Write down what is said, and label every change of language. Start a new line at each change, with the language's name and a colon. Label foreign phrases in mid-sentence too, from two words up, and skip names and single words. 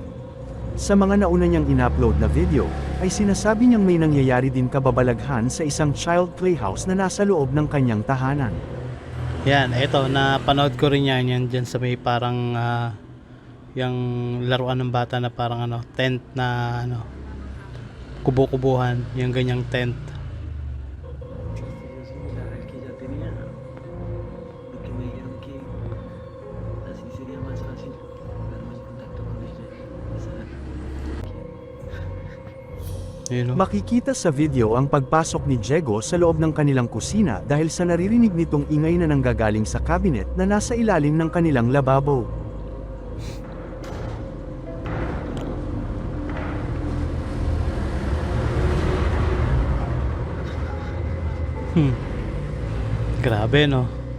Filipino: Sa mga nauna niyang in-upload na video, ay sinasabi niyang may nangyayari din kababalaghan sa isang
English: child playhouse
Filipino: na nasa loob ng kanyang tahanan. Yan, eto, napanood ko rin yan dyan sa may parang yung laruan ng bata na parang tent na kubo-kubuhan, yung ganyang tent.
Spanish: Que ya tenía, lo que me dijeron que así sería más fácil darme en contacto con ella y saber
Filipino: Yun, no? Makikita sa video ang pagpasok ni Diego sa loob ng kanilang kusina dahil sa naririnig nitong ingay na nanggagaling sa cabinet na nasa ilalim ng kanilang lababo. Grabe, no?